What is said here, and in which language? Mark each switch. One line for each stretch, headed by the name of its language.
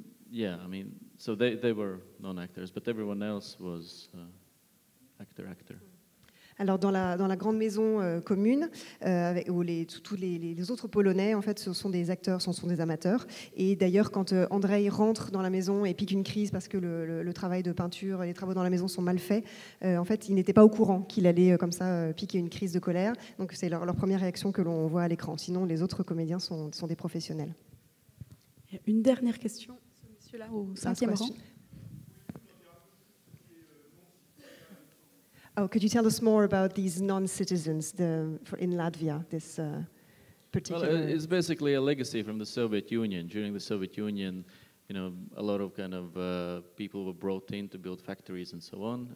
English: Yeah, I mean, so they were non-actors, but everyone else was actor.
French: Alors dans la grande maison commune, où tous les autres Polonais, en fait, ce sont des acteurs, ce sont des amateurs. Et d'ailleurs, quand Andrzej rentre dans la maison et pique une crise parce que le travail de peinture, les travaux dans la maison sont mal faits, en fait, il n'était pas au courant qu'il allait comme ça piquer une crise de colère. Donc c'est leur première réaction que l'on voit à l'écran. Sinon, les autres comédiens sont des professionnels. Une dernière question, ce monsieur-là au 5e rang.
English: Oh, could you tell us more about these non-citizens in Latvia, this particular... Well, it's basically a legacy from the Soviet Union. During the Soviet Union, a lot of kind of people were brought in to build factories and so on.